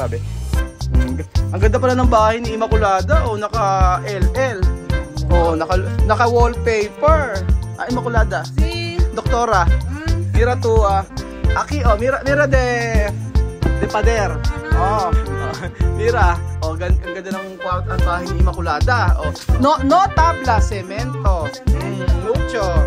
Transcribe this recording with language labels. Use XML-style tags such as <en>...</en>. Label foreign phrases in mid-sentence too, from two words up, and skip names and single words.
<tl>tabi. Ang ganda pala ng bahay ni Immaculada. Oh, naka LL. Oh, naka wallpaper. Immaculada. Si Doktora.</tl> <es>Mira tu aquí oh, mira de pader. Oh.</es> <tl>Mira, oh, ang ganda ng ang bahay ni Immaculada.</tl> <es>Oh. No tabla, cemento. Mucho.</es>